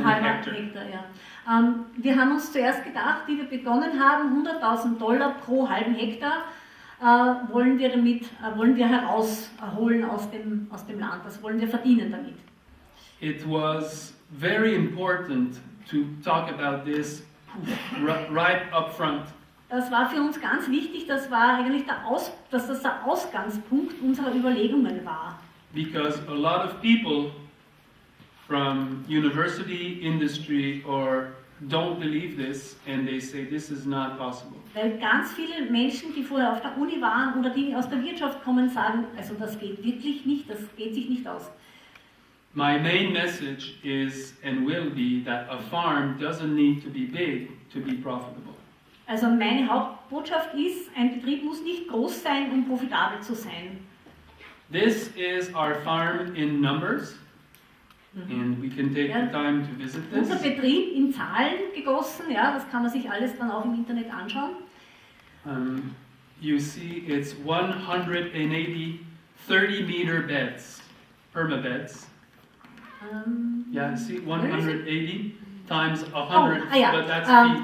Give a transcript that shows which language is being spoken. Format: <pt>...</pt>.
<de>Halber</de> <en>hectare.</en> <de>Hektar, ja. Wir haben uns zuerst gedacht, wie wir begonnen haben, $100.000 pro halben Hektar wollen wir herausholen aus dem Land. Das wollen wir verdienen damit.</de> <en>It was very important to talk about this right up front.</en> <de>Das war für uns ganz wichtig, das war eigentlich dass das der Ausgangspunkt unserer Überlegungen war.</de> <en>Because a lot of people from university, industry, or don't believe this, and they say this is not possible.</en> <de>Weil ganz viele Menschen, die vorher auf der Uni waren oder die aus der Wirtschaft kommen, sagen, also das geht wirklich nicht, das geht sich nicht aus.</de> <en>My main message is and will be that a farm doesn't need to be big to be profitable.</en> <de>Also meine Hauptbotschaft ist, ein Betrieb muss nicht groß sein, um profitabel zu sein.</de> <en>This is our farm in numbers, and we can take the time to visit</en> <de>Unser</de> <en>this.</en> <de>Betrieb in Zahlen gegossen, ja, das kann man sich alles dann auch im Internet anschauen.</de> <en>You see, it's 180 30-meter beds, permabeds. Yeah, see, 180 times 100, but that's feet.</en>